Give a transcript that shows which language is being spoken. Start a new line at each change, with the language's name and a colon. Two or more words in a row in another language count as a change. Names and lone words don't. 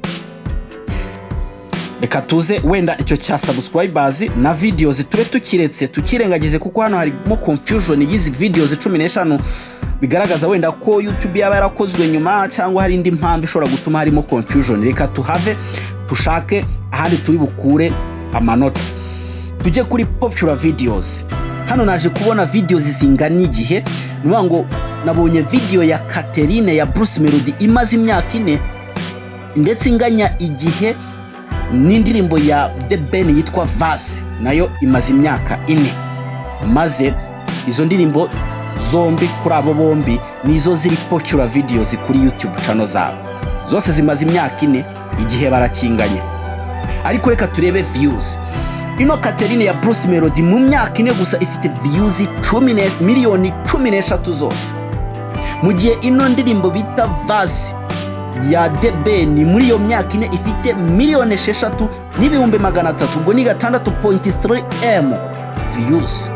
Kinyarwanda: Reka tuze wenda icyo cya subscribers na videos tube tukirengagize, kuko hano harimo confusion y'izi videos 15 bigaragaza wenda ko YouTube yaba yarakozwe nyuma cyangwa hari indi mpamvu ishobora gutuma harimo confusion. Reka tuhave tushake ahandi turi bukure amanota. Tujye kuri
English: popular videos.
Kinyarwanda: Hano naje kubona videos zingana igihe, nuvuga ngo nabonye video ya Catherine ya Bruce Melody imaze imyaka 4 ndetse inganya igihe n'indirimbo ya The Ben yitwa Vasi, nayo imaze imyaka 4. Maze izo ndirimbo zombi kuri abo bombi nizo ziri
English: popular videos
Kinyarwanda: kuri
English: YouTube channel
Kinyarwanda: zabo. Zose zimaze imyaka 4 igihe barakinganya. Ariko reka turebe views. Ino Catherine ya Bruce Melody mu myaka 4 gusa ifite views 10 miliyoni 13 zose. Mu gihe ino ndirimbo bita Vasi ya The Ben muri iyo myaka 4 ifite miliyoni 6 n'ibihumbi 300, ubwo ni 6.3M views.